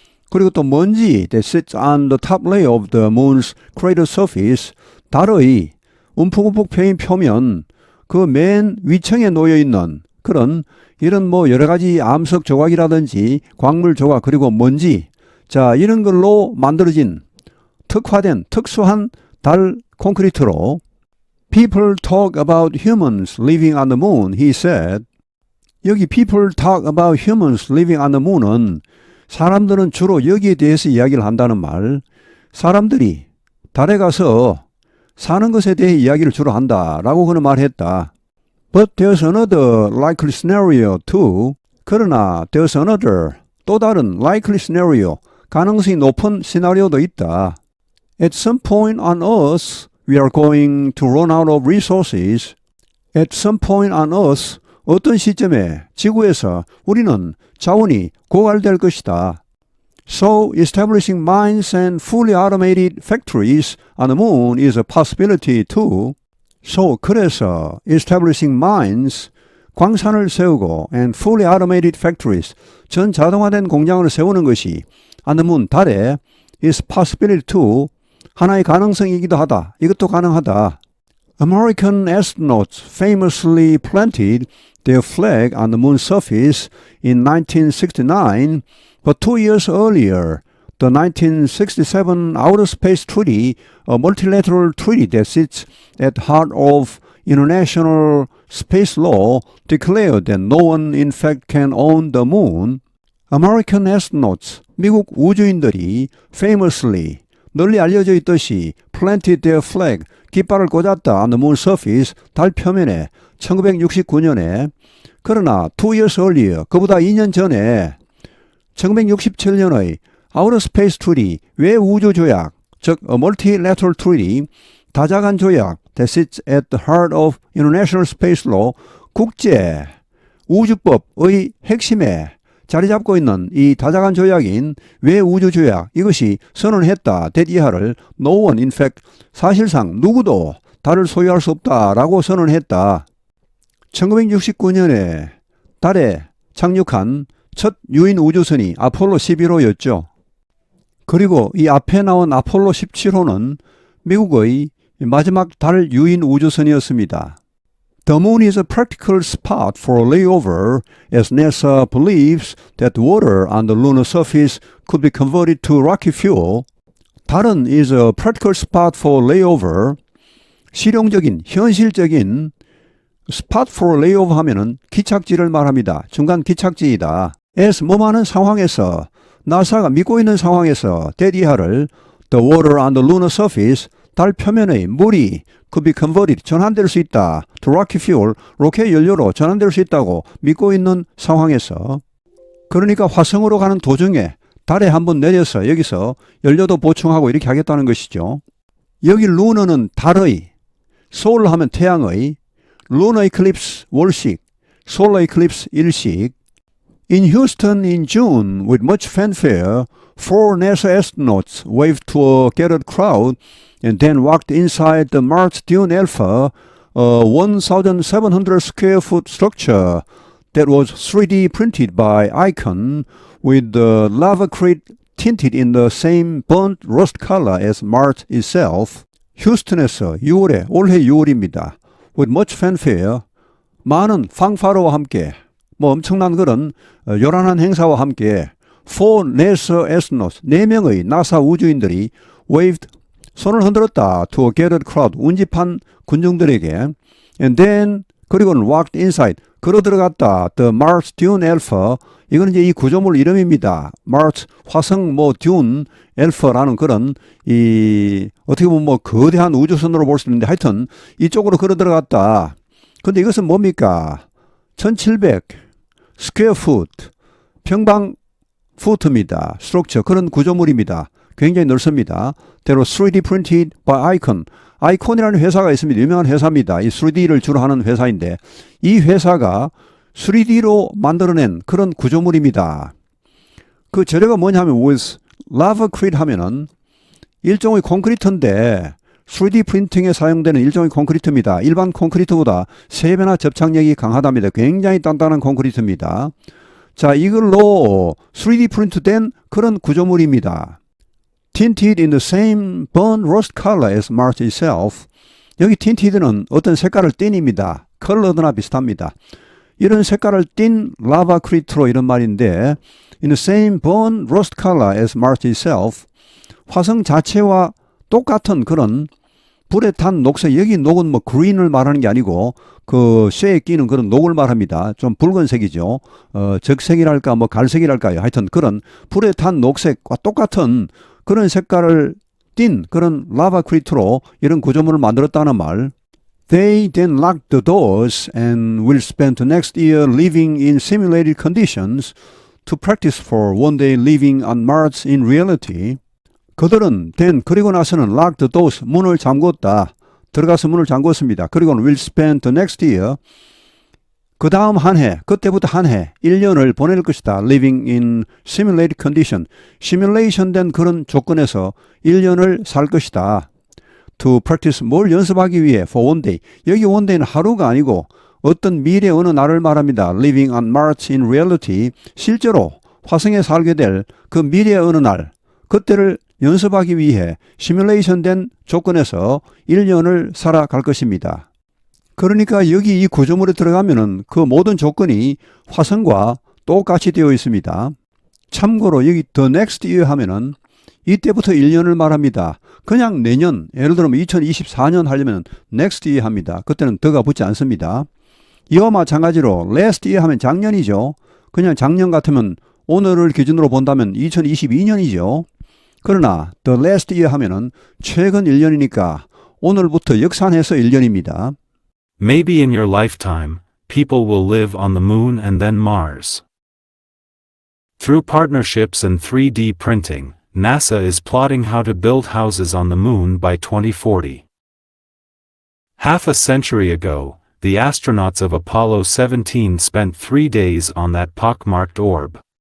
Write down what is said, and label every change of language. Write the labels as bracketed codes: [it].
[ko] 그리고 또 먼지 [en] that sits on the top layer of the moon's crater surface, [ko] 달의 움푹움푹 패인 표면 그 맨 위층에 놓여있는 그런 이런 뭐 여러 가지 암석 조각이라든지 광물 조각 그리고 먼지, 자 이런 걸로 만들어진 특화된 특수한 달 콘크리트로. [en] People talk about humans living on the moon, he said. [ko] 여기 [en] people talk about humans living on the moon [ko] 은 사람들은 주로 여기에 대해서 이야기를 한다는 말. 사람들이 달에 가서 사는 것에 대해 이야기를 주로 한다라고 그는 말했다. [en] But there's another likely scenario too. [ko] 그러나 [en] there's another, [ko] 또 다른 [en] likely scenario, [ko] 가능성이 높은 시나리오도 있다. [en] At some point on Earth, we are going to run out of resources. At some point on Earth, [ko] 어떤 시점에 지구에서 우리는 자원이 고갈될 것이다. [en] So establishing mines and fully automated factories on the moon is a possibility too. So [ko] 그래서 [en] establishing mines, [ko] 광산을 세우고 [en] and fully automated factories, [ko] 전 자동화된 공장을 세우는 것이 [en] on the moon, [ko] 달에 [en] is possibility too, [ko] 하나의 가능성이기도 하다. 이것도 가능하다. [en] American astronauts famously planted their flag on the moon's surface in 1969, but 2 years earlier, the 1967 Outer Space Treaty, a multilateral treaty that sits at the heart of international space law, declared that no one in fact can own the moon. American astronauts, [ko] 미국 우주인들이 [en] famously, [ko] 널리 알려져 있듯이 [en] planted their flag, [ko] 깃발을 꽂았다 [en] on the moon surface, [ko] 달 표면에 1969년에. 그러나 [en] 2 years earlier, [ko] 그보다 2년 전에 1967년의 Outer Space Treaty, 외우주조약, 즉 [en] a multilateral treaty, [ko] 다자간 조약 [en] that sits at the heart of international space law, [ko] 국제 우주법의 핵심에 자리 잡고 있는 이 다자간 조약인 외우주조약, 이것이 선언했다. that 이하를 [en] no one in fact, [ko] 사실상 누구도 달을 소유할 수 없다라고 선언했다. 1969년에 달에 착륙한 첫 유인 우주선이 아폴로 11호였죠. 그리고 이 앞에 나온 아폴로 17호는 미국의 마지막 달 유인 우주선이었습니다. [en] The moon is a practical spot for a layover, as NASA believes that water on the lunar surface could be converted to rocket fuel. [ko] 달은 [en] is a practical spot for layover, [ko] 실용적인, 현실적인 [en] spot for layover [ko] 하면은 기착지를 말합니다. 중간 기착지이다. as 뭐하는 상황에서, 나사가 믿고 있는 상황에서 that 이하를 [en] the water on the lunar surface, [ko] 달 표면의 물이 [en] could be converted, [ko] 전환될 수 있다. [en] to rocket fuel, [ko] 로켓 연료로 전환될 수 있다고 믿고 있는 상황에서. 그러니까 화성으로 가는 도중에 달에 한번 내려서 여기서 연료도 보충하고 이렇게 하겠다는 것이죠. 여기 루너는 달의, 소울 하면 태양의, [en] lunar eclipse [ko] 월식, [en] solar eclipse [ko] 일식. [en] In Houston in June, with much fanfare, 4 NASA astronauts waved to a gathered crowd and then walked inside the Mars Dune Alpha, a 1,700 square foot structure that was 3D printed by Icon with the Lavacrete tinted in the same burnt rust color as Mars itself. [ko] 휴스턴에서 6월에 올해 6월입니다. [en] With much fanfare, [ko] 많은 팡파로와 함께 엄청난 그런 요란한 행사와 함께 [en] four NASA astronauts [ko] 4명의 나사 우주인들이 [en] waved [ko] 손을 흔들었다 [en] to a gathered crowd [ko] 운집한 군중들에게 [en] and then [ko] 그리고는 [en] walked inside [ko] 걸어 들어갔다 the Mars Dune Alpha 이거는 이제 이 구조물 이름입니다. Mars 화성 Dune Alpha라는 그런 이 어떻게 보면 거대한 우주선으로 볼 수 있는데 하여튼 이쪽으로 걸어 들어갔다. 근데 이것은 뭡니까? 1700 스퀘어 푸트 평방 푸트입니다. 스트럭처 그런 구조물입니다. 굉장히 넓습니다. 대로 [en] 3D printed by Icon. [ko] 아이콘이라는 회사가 있습니다. 유명한 회사입니다. 이 3D를 주로 하는 회사인데 이 회사가 3D로 만들어낸 그런 구조물입니다. 그 재료가 뭐냐면 with lavacrete 하면은 일종의 콘크리트인데 3D 프린팅에 사용되는 일종의 콘크리트입니다. 일반 콘크리트보다 3배나 접착력이 강하답니다. 굉장히 단단한 콘크리트입니다. 자, 이걸로 3D 프린트된 그런 구조물입니다. [en] Tinted in the same burnt rust color as Mars itself. [ko] 여기 tinted는 어떤 색깔을 띈입니다. 컬러드나 비슷합니다. 이런 색깔을 띤 라바크리트로 이런 말인데 [en] in the same burnt rust color as Mars itself. [ko] 화성 자체와 똑같은 그런 불에 탄 녹색, 여기 녹은 green을 말하는 게 아니고 그 쇠에 끼는 그런 녹을 말합니다. 좀 붉은색이죠. 적색이랄까 갈색이랄까요. 하여튼 그런 불에 탄 녹색과 똑같은 그런 색깔을 띤 그런 라바 크리트로 이런 구조물을 만들었다는 말. [en] They then locked the doors and will spend the next year living in simulated conditions to practice for one day living on Mars in reality. [ko] 그들은 [en] then [ko] 그리고 나서는 [en] lock the doors [ko] 문을 잠궜다. 들어가서 문을 잠궜습니다. 그리고는 [en] will spend the next year [ko] 그 다음 한 해, 그때부터 한 해, 1년을 보낼 것이다. [en] living in simulated condition. [ko] 시뮬레이션 된 그런 조건에서 1년을 살 것이다. [en] to practice [ko] 뭘 연습하기 위해 [en] for one day. [ko] 여기 one day는 하루가 아니고 어떤 미래 어느 날을 말합니다. [en] living on Mars in reality. [ko] 실제로 화성에 살게 될 그 미래 어느 날, 그때를 연습하기 위해 시뮬레이션 된 조건에서 1년을 살아갈 것입니다. 그러니까 여기 이 구조물에 들어가면은 그 모든 조건이 화성과 똑같이 되어 있습니다. 참고로 여기 [en] the next year [ko] 하면은 이때부터 1년을 말합니다. 그냥 내년, 예를 들면 2024년 하려면 [en] next year [ko] 합니다. 그때는 더가 붙지 않습니다. 이와 마찬가지로 [en] last year [ko] 하면 작년이죠. 그냥 작년 같으면 오늘을 기준으로 본다면 2022년이죠. 그러나 [en] the last year [ko] 하면은 최근 1년이니까 오늘부터 역산해서 1년입니다. [en] Maybe in your lifetime, people will live on the moon and then Mars. Through partnerships and 3D printing, NASA is plotting how to build houses on the moon by 2040. Half a century ago, the astronauts of Apollo 17 spent 3 days on that pockmarked orb.